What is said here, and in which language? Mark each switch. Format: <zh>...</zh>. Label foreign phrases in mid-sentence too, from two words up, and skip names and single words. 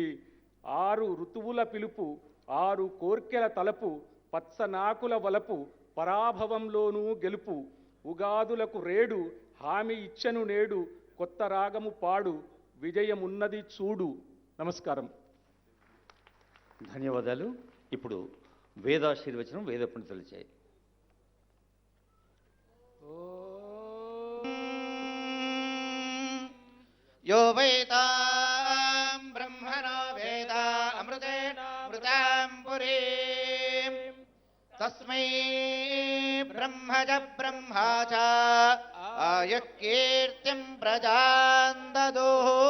<te>6 ఋతువుల పిలుపు, 6 కోర్కెల తలపు, పచ్చనాకుల వలపు, పరాభవంలోనూ గెలుపు, ఉగాదులకు రేడు, హామీ ఇచ్చను నేడు, కొత్త రాగము పాడు, విజయమున్నది చూడు. నమస్కారం. ధన్యవాదాలు. ఇప్పుడు వేదాశీర్వచనం వేద పండితులు చేయి.</te> <sa>यो वेदां ब्रह्मणो वेद अमृतेन मृतां पुरीं तस्मै ब्रह्मज ब्रह्मा च आयुः कीर्तिं प्रजां ददुः</sa>